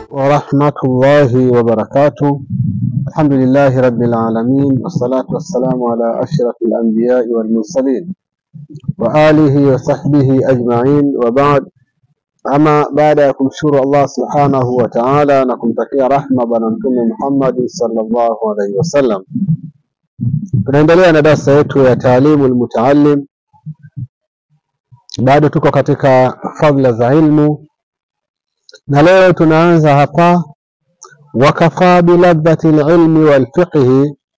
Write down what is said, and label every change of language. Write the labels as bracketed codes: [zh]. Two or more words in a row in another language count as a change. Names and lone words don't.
[ar] ورحمة الله وبركاته. الحمد لله رب العالمين، والصلاة والسلام على أشرف الأنبياء والمرسلين وآله وصحبه أجمعين، وبعد. أما بعد [sw] kumshukuru Allah [ar] سبحانه وتعالى [sw] na kumtakia rahma bwana mtume Muhammad [ar] صلى الله عليه وسلم. [sw] Tunaendelea na darasa yetu ya Taalimul Mutaallim. Bado tuko katika fadhila za ilmu, na leo tunaanza hapa [ar] وكفى بلذة العلم والفقه,